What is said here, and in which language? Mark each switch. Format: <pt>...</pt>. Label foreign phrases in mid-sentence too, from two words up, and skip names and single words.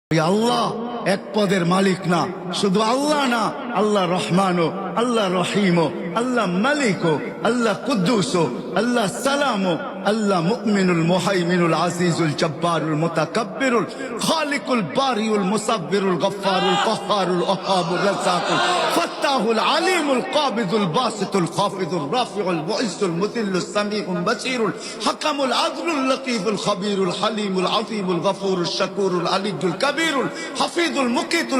<bn>আল্লাহ এক পদের মালিক না, শুধু আল্লাহ না, আল্লাহ রহমানও, আল্লাহ রহিমও, আল্লাহ মালিকও, আল্লাহ কুদ্দুসও, আল্লাহ সালামও, আল্লাহ মুমিনুল মুহাইমিনুল আজিজুল জব্বারুল মুতাকাব্বিরুল খালিকুল বারিউল মুসাব্বিরুল গফফারুল কহ্হারুল ওহাবুর রাজ্জাকুল ফাত্তাহুল আলিমুল কাবিদুল বাসিতুল খাফিদুর রাফিউল মুইজ্জুল মুদিল্লুস সামিউল বাসীরুল হাকামুল আদলুল লতীফুল খবীরুল হালিমুল আযীমুল গফুরুশ শাকুরুল আলিয়ুল কবীরুল হাফিজুল মুকিতুল</bn>